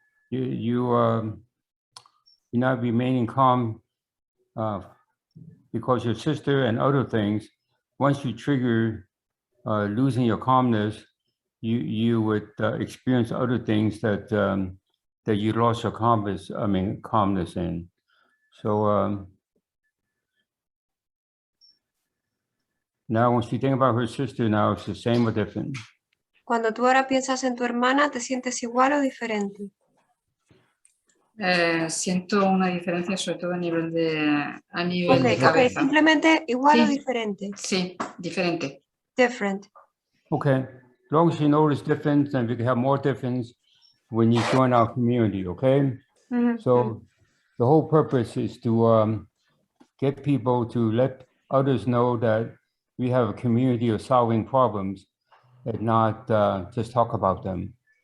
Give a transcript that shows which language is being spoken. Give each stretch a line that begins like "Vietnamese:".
English: You're not remaining calm because your sister and other things, once you trigger losing your calmness, you would experience other things that that you lost your calmness in. So now when you think about her sister now, it's the same or different?
Spanish: Cuando tú ahora piensas en tu hermana, ¿te sientes igual o diferente? Siento una diferencia sobre todo a nivel de cabeza. Okay, simplemente igual o Sí. diferente. Sí, diferente.
English: Different. Okay, as long as you notice difference, and we can have more difference when you join our community, okay? So the whole purpose is to get people to let others know that we have a community of solving problems and not just talk about them.